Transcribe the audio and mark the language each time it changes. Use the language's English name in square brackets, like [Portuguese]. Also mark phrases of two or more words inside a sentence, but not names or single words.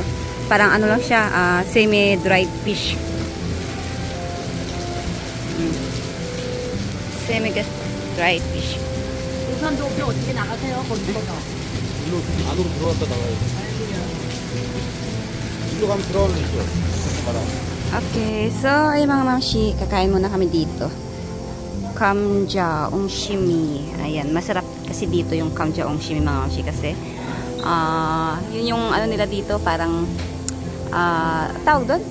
[Filipino] Parang ano lang siya, [English] semi-dried fish. Semi-dried fish. [Korean] 우산도 없이 어떻게 나가세요? 거기서. 일로 안으로 들어갔다 나가요. 일로 가면 들어가면 있죠. [Filipino] Okay, so ay mga mamshi, kakain muna kami dito. [Korean] 감자 옹심이. [Filipino] Ayan, masarap kasi dito yung [Korean] 감자 옹심이 [Filipino] mga mamshi kasi yun yung ano nila dito, parang tawag doon?